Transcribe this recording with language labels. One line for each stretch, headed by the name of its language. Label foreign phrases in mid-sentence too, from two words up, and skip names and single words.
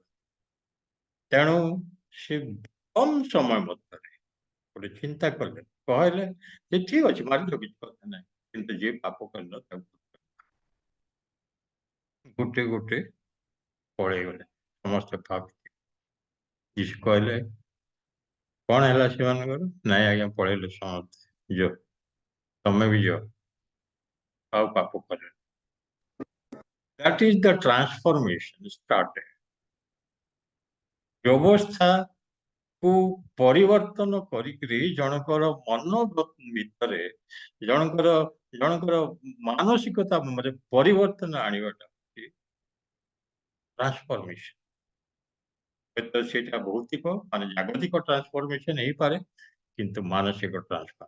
Odia: ତେଣୁ ସେ କମ ସମୟ ମଧ୍ୟରେ ଗୋଟେ ଚିନ୍ତା କଲେ, କହିଲେ ଯେ ଠିକ ଅଛି ମାରିଲ, କିଛି କଥା ନାହିଁ, କିନ୍ତୁ ଯିଏ ପାପ କରିଲ ତାକୁ ଗୋଟେ ଗୋଟେ ପଳେଇଗଲେ। ସମସ୍ତେ ଭାବିଥିଲେ। ଯୀଶୁ କହିଲେ କଣ ହେଲା ସେମାନଙ୍କର? ନାଇଁ ଆଜ୍ଞା ପଳେଇଲେ ସମସ୍ତେ, ଯ ତମେ ବି ଯାଅ, ଆଉ ପାପ କର।
English: That is the transformation started.
Odia: ବ୍ୟବସ୍ଥାକୁ ପରିବର୍ତ୍ତନ କରିକିରି ଜଣଙ୍କର ମନ ଭିତରେ ଜଣଙ୍କର ମାନସିକତା ପରିବର୍ତ୍ତନ ଆଣିବାଟା ହଉଛି ଟ୍ରାନ୍ସଫର୍ମେସନ। ହୁଏତ ସେଇଟା ଭୌତିକ ମାନେ ଜାଗତିକ ଟ୍ରାନ୍ସଫର୍ମେସନ ହେଇପାରେ, କିନ୍ତୁ ମାନସିକ ଟ୍ରାନ୍ସଫର୍ମ।